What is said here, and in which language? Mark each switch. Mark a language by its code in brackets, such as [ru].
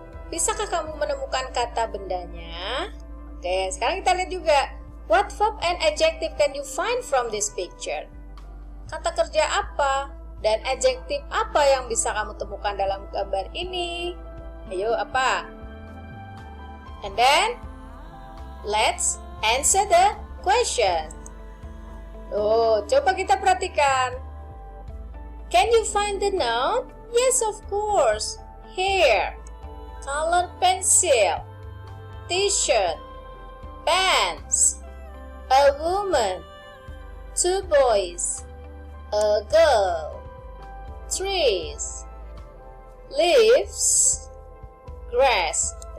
[id] Bisakah kamu menemukan kata bendanya? Oke, sekarang kita lihat juga. [en] What verb and adjective can you find from this picture? [id] Kata kerja apa dan adjektif apa yang bisa kamu temukan dalam gambar ini? Ayo, apa? [en] And then, let's answer the question. Oh, [id] coba kita perhatikan. [en] Can you find the noun? Yes, of course. Hair, colored pencil, t-shirt, pants, a woman, two boys, a girl, trees, leaves, grass.